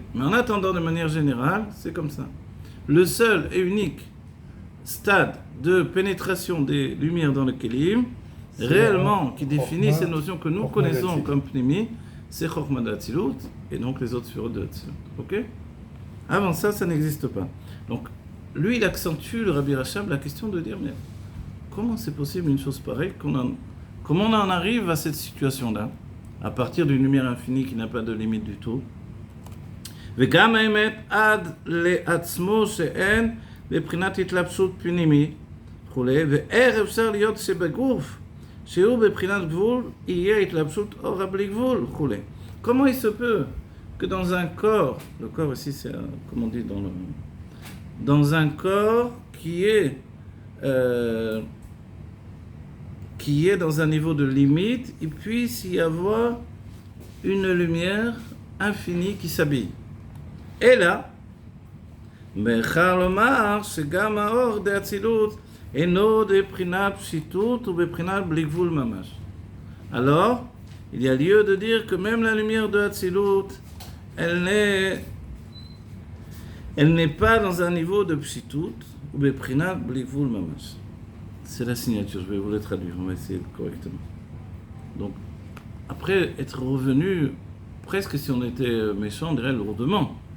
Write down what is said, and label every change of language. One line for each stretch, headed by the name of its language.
French: Mais en attendant, de manière générale, c'est comme ça. Le seul et unique stade de pénétration des lumières dans le Kélim, réellement, qui définit ces notions que nous connaissons comme Pnimi, c'est Chokhmah d'Hatzilut, et donc les autres sphères de Hatzilut. Ok? Avant ça, ça n'existe pas. Donc, lui, il accentue, le Rabbi Rachab, la question de dire, mais comment c'est possible une chose pareille, comment on en arrive à cette situation-là, à partir d'une lumière infinie qui n'a pas de limite du tout.
Hebrew: וגם האמת עד לעצמו שאין בבחינת התלבשות פנימית וכולי, ואיך אפשר להיות שבגוף שהוא בבחינת גבול יהיה התלבשות אורה בלי גבול וכולי.
French: Comment il se peut que dans un corps, le corps ici c'est comme on dit dans un corps qui est dans un niveau de limite, il puisse y avoir une lumière infinie qui s'habille. Et là,
Hebrew: מאחר לומר שגם האור דאצילות אינו בבחינת פשיטות ובבחינת בלי גבול ממש.
French: Alors, il y a lieu de dire que même la lumière de Hatzilut, elle n'est pas dans un niveau de pshitut ou
Hebrew: beprinat bli gvul mamash.
French: C'est la signature, je vais vous le traduire, on va essayer correctement. Donc, après être revenu, presque si on était méchant, on dirait lourdement.